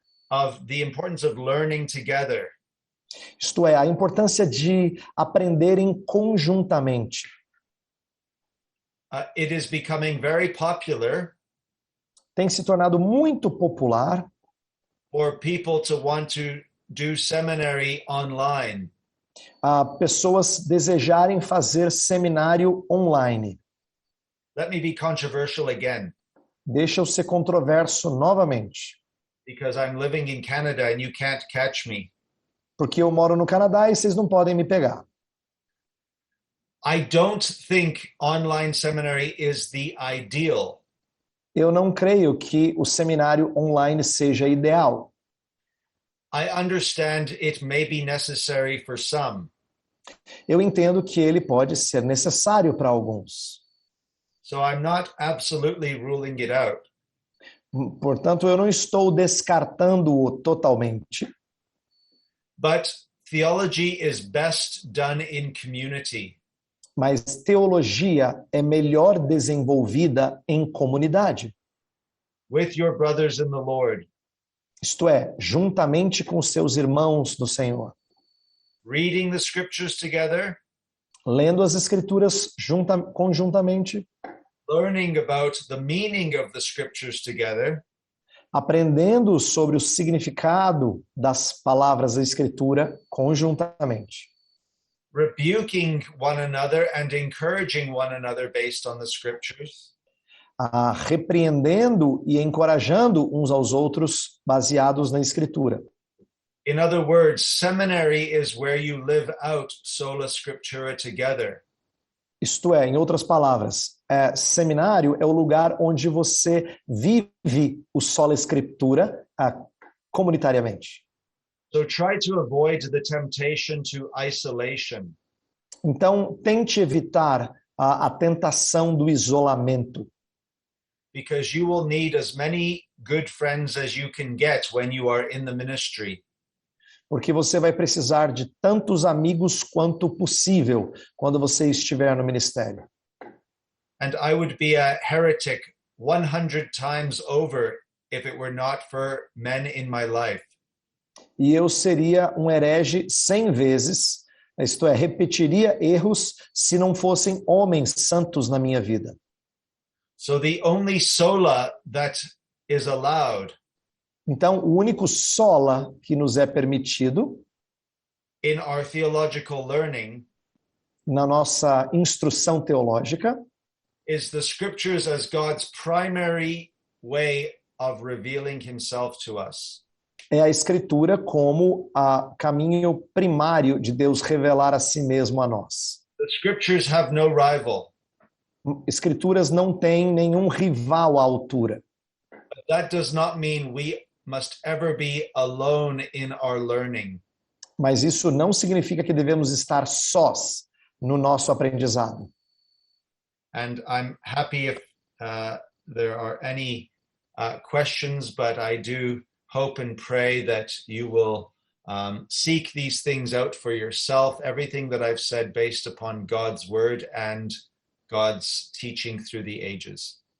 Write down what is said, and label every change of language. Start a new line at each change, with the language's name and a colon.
English: Of the importance of learning together.
Portuguese: Isto é, a importância de aprenderem conjuntamente.
English: It is becoming very popular
Portuguese: tem se tornado muito popular
English: for people to want to do seminary online.
Portuguese: pessoas desejarem fazer seminário online.
English: Let me be controversial again,
Portuguese: Deixa eu ser controverso novamente,
English: because I'm living in Canada and you can't catch me.
Portuguese: porque eu moro no Canadá e vocês não podem me pegar.
English: I don't think online seminary is the ideal.
Portuguese: Eu não creio que o seminário online seja ideal.
English: I understand it may be necessary for some,
Portuguese: Eu entendo que ele pode ser necessário para alguns.
English: so I'm not absolutely ruling it out.
Portuguese: Portanto, eu não estou descartando-o totalmente,
English: But theology is best done in community.
Portuguese: mas teologia é melhor desenvolvida em comunidade.
English: With your brothers in the Lord,
Portuguese: Isto é, juntamente com seus irmãos no Senhor.
English: reading the scriptures together,
Portuguese: Lendo as escrituras conjuntamente,
English: learning about the meaning of the scriptures together,
Portuguese: aprendendo sobre o significado das palavras da escritura conjuntamente.
English: rebuking one another and encouraging one another based on the scriptures,
Portuguese: Repreendendo e encorajando uns aos outros baseados na escritura.
English: in other words, seminary is where you live out sola scriptura together.
Portuguese: Isto é, em outras palavras, seminário é o lugar onde você vive o sola escritura comunitariamente.
English: So try to avoid the temptation to isolation.
Portuguese: Então, tente evitar a tentação do isolamento,
English: Because you will need as many good friends as you can get when you are in the ministry.
Portuguese: porque você vai precisar de tantos amigos quanto possível quando você estiver no ministério.
English: And I would be a heretic 100 times over if it were not for men in my life.
Portuguese: E eu seria um herege 100 vezes, isto é, repetiria erros se não fossem homens santos na minha vida.
English: So the only sola that is allowed
Portuguese: Então, o único sola que nos é permitido
English: in our theological learning
Portuguese: na nossa instrução teológica
English: is the scriptures as God's primary way of revealing himself to us.
Portuguese: é a escritura como a caminho primário de Deus revelar a si mesmo a nós.
English: The scriptures have no rival.
Portuguese: Escrituras não têm nenhum rival à altura.
English: But that does not mean we must ever be alone in our learning.
Portuguese: Mas isso não significa que devemos estar sós no nosso aprendizado.
English: And I'm happy if there are any questions, but I do hope and pray that you will seek these things out for yourself, everything that I've said based upon God's word and God's teaching through the ages.